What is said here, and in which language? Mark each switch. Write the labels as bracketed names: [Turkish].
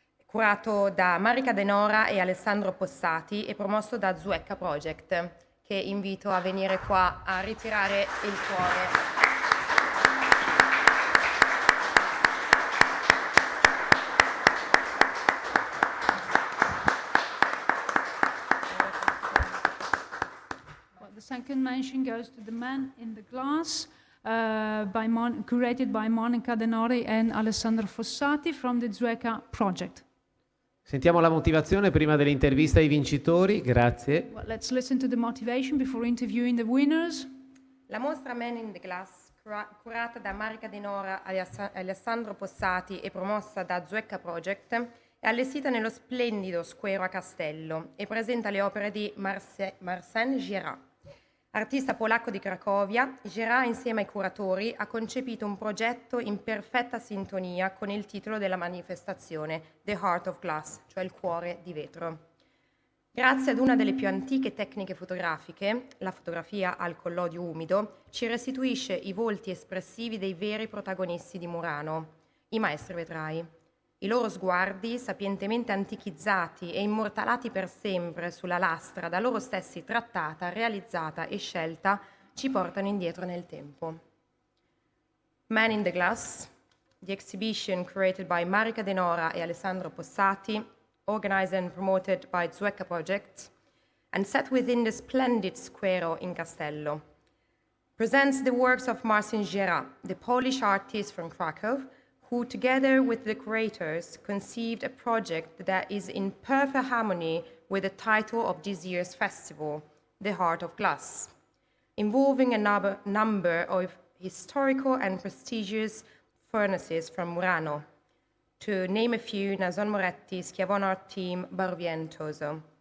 [Italian] curato da Marica De Nora e Alessandro Possati e promosso da Zuecca Project, che invito a venire qua a ritirare il cuore. [English] The second mention goes to The Man in the Glass, curated by Monica De Nori and Alessandro Fossati from the Zuecca Project. [Italian] Sentiamo la motivazione prima dell'intervista ai vincitori, grazie. [English] Well, let's listen to the motivation before interviewing the winners. [Italian] La mostra Man in the Glass, curata da Marica De Nora e Alessandro Possati e promossa da Zuecca Project, è allestita nello splendido Squero a Castello e presenta le opere di Marcin Gérard. Artista polacco di Cracovia, Gérard insieme ai curatori ha concepito un progetto in perfetta sintonia con il titolo della manifestazione, The Heart of Glass, cioè il cuore di vetro. Grazie ad una delle più antiche tecniche fotografiche, la fotografia al collodio umido, ci restituisce i volti espressivi dei veri protagonisti di Murano, i maestri vetrai. I loro sguardi, sapientemente antichizzati e immortalati per sempre sulla lastra, da loro stessi trattata, realizzata e scelta, ci portano indietro nel tempo. [English] Man in the Glass, the exhibition created by Marica De Nora e Alessandro Possati, organized and promoted by Zuecca Project, and set within the splendid Squero in Castello, presents the works of Marcin Gérard, the Polish artist from Krakow, who, together with the curators, conceived a project that is in perfect harmony with the title of this year's festival, The Heart of Glass, involving a number of historical and prestigious furnaces from Murano, to name a few: Nason Moretti, Schiavone Art Team, Barbientoso.